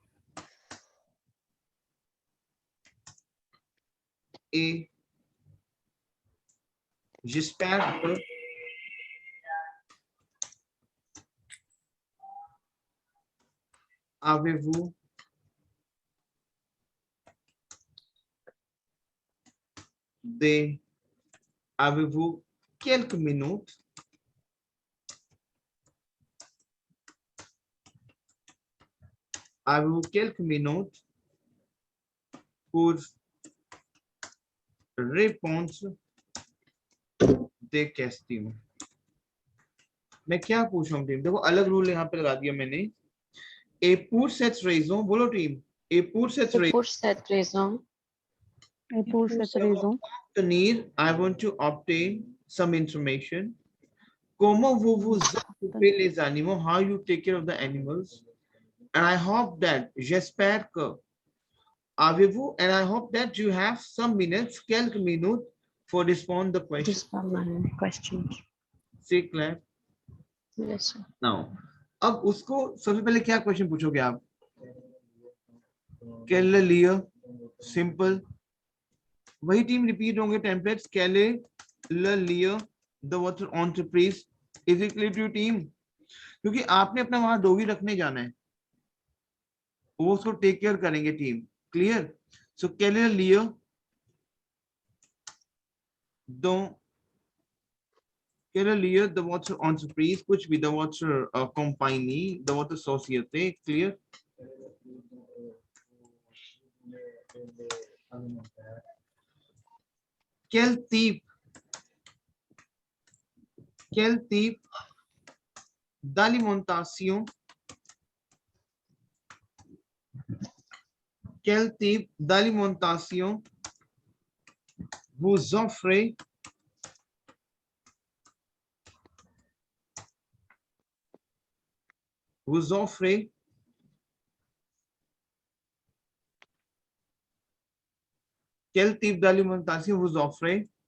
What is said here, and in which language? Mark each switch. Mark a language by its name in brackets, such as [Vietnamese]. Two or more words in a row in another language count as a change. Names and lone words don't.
[French] et j'espère que avez-vous avez-vous quelques minutes pour réponse des questions? [Hindi] मैं क्या पूछ रहा हूँ टीम, देखो अलग रूल यहाँ पे लगा दिया मैंने. [French] ए pour cette raison, [Hindi] बोलो टीम. ए [French] pour cette Et raison, pour cette raison, Et pour cette raison, Tanir, [English] I want to obtain some information. [French] Comment vous vous occupez les animaux? [English] How you take care of the animals? And I hope that, [French] j'espère que, avez-vous, [English] and I hope that you have some minutes, [French] quelques minutes [English] for respond the question. this was my question. [French] C'est clair? [English] Yes, sir. Now, [Hindi] अब उसको सबसे पहले क्या क्वेश्चन पूछोगे आप? [French] Quel est lieu? Simple. [Hindi] वही टीम रिपीट होंगे टेम्पलेट्स. [French] Quel est le lieu de votre entreprise? [English] Is it clear to you टीम? [Hindi] क्योंकि आपने अपना वहां डॉगी रखने जाना है, वो उसको [English] take care [Hindi] करेंगे टीम. क्लियर? [French] सो quel est le lieu dont quel est le lieu de votre entreprise? [Hindi] कुछ भी, [French] de votre compagnie, de votre société. Clear? Quel type d'alimentation vous offrez quel type d'alimentation vous offrez?